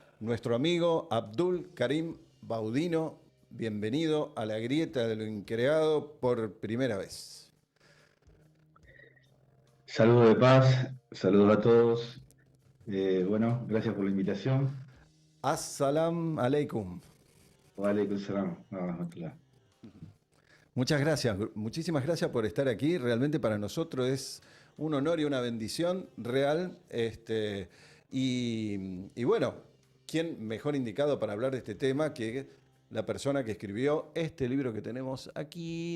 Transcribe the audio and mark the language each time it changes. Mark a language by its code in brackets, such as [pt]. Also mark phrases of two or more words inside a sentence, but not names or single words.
[es] nuestro amigo Abdul Karim Baudino. Bienvenido a la grieta de lo increado por primera vez. Saludos de paz, saludos a todos. Bueno, gracias por la invitación. [ar] السلام عليكم. وعليكم سلام ورحمة الله. [es] Muchas gracias, muchísimas gracias por estar aquí. Realmente para nosotros es un honor y una bendición real. Y bueno, ¿quién mejor indicado para hablar de este tema que la persona que escribió este libro que tenemos aquí?